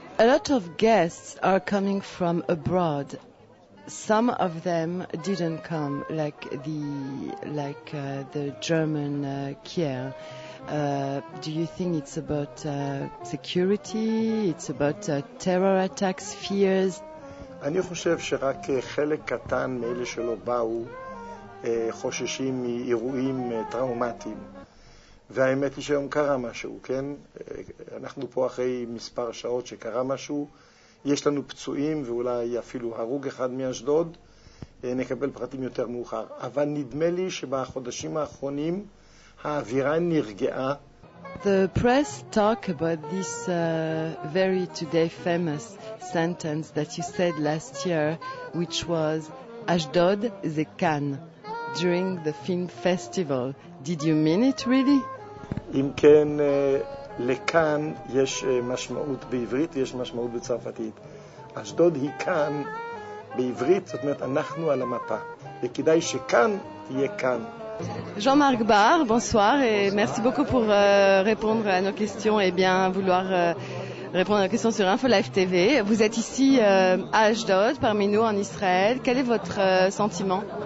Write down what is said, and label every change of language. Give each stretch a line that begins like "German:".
English: A lot of guests are coming from abroad. Some of them didn't come, like the German Kier. Do you think it's about security? It's about terror attacks, fears?
Hebrew: אני חושב שרק חלק קטן מאלה שלא באו חוששים מאירועים טראומטיים. והאמת היא שהיום קרה משהו, כן? אנחנו פה אחרי מספר שעות שקרה משהו. יש לנו פצועים ואולי אפילו הרוג אחד מאשדוד. נקבל פרטים יותר מאוחר. אבל נדמה לי שבחודשים האחרונים האווירה נרגעה.
English: The press talk about this very today famous sentence that you said last year, which was Ashdod
Hebrew: זה כאן,
English: during the film festival. Did you mean it really?
Hebrew: אם כן, לכאן יש משמעות בעברית, יש משמעות בצרפתית. אשדוד היא כאן בעברית, זאת אומרת, אנחנו על המפה. וכדאי שכאן תהיה כאן.
French: Jean-Marc Barr, bonsoir et merci beaucoup pour répondre à nos questions et bien vouloir répondre à nos questions sur InfoLive TV. Vous êtes ici à Ashdod, parmi nous en Israël. Quel est votre sentiment?